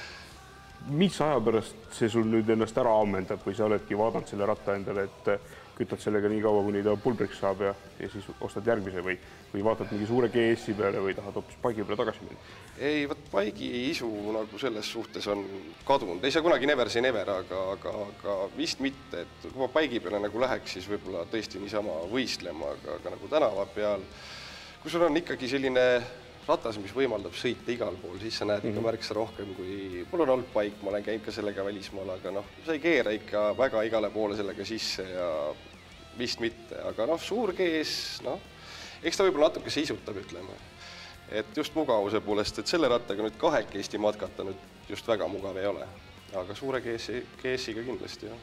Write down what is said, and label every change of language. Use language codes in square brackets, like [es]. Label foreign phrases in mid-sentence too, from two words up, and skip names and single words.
[et] Mis aja pärast see sul nüüd ennast ära ammendab või sa oledki vaadanud selle ratta endale, et kütad sellega nii kaua, kuni ta pulbriks saab ja siis ostad järgmise või vaatad mingi suure GS-i peale või tahad hoopis paigi peale tagasi minna? Ei, paigi isu nagu selles suhtes on kadunud. Ei saa kunagi [en] never say never, [et] aga vist mitte, et kui ma paigi peale nagu läheks, siis võib-olla tõesti niisama võistlema, aga nagu tänava peal, kui sul on ikkagi selline ratas, mis võimaldab sõita igal pool, siis sa näed ikka märksa rohkem, kui mul on olnud paik, ma olen käinud ka sellega välismaal, aga sa ei keera ikka väga igale poole sellega sisse ja vist mitte, aga suur GS, eks ta võib-olla natuke seisutab, ütleme, et just mugavuse poolest, et selle rattaga nüüd kahekesti matkata nüüd just väga mugav ei ole, aga suure GS-iga kindlasti, jah.